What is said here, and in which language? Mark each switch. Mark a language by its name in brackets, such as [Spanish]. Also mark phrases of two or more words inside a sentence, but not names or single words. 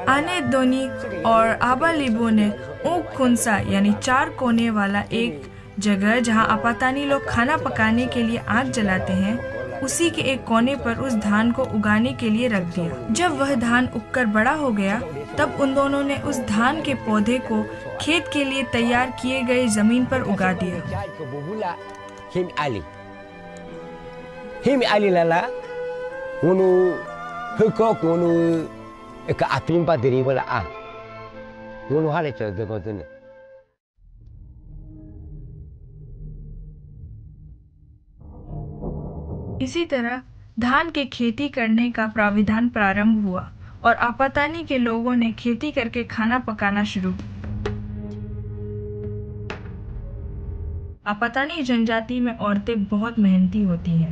[Hindi] आने दोनी और आबा लिबो ने ऊक खुनसा यानी 4 कोने वाला एक जगह जहां अपतानी लोग खाना पकाने के लिए आग जलाते हैं, उसी के एक कोने पर उस धान को उगाने के लिए रख दिया। जब वह धान उगकर बड़ा हो गया, तब उन दोनों ने उस धान के पौधे को खेत के लिए तैयार किए गए जमीन पर उगा दिया। [Apatani] Him ali lala unu hukok unu ka apin pa diri wala a unu hale cho de ko tune [Hindi] इसी तरह धान के खेती करने का प्राविधान प्रारंभ हुआ और अपतानी के लोगों ने खेती करके खाना पकाना शुरू किया। अपतानी जनजाति में औरतें बहुत मेहनती होती हैं।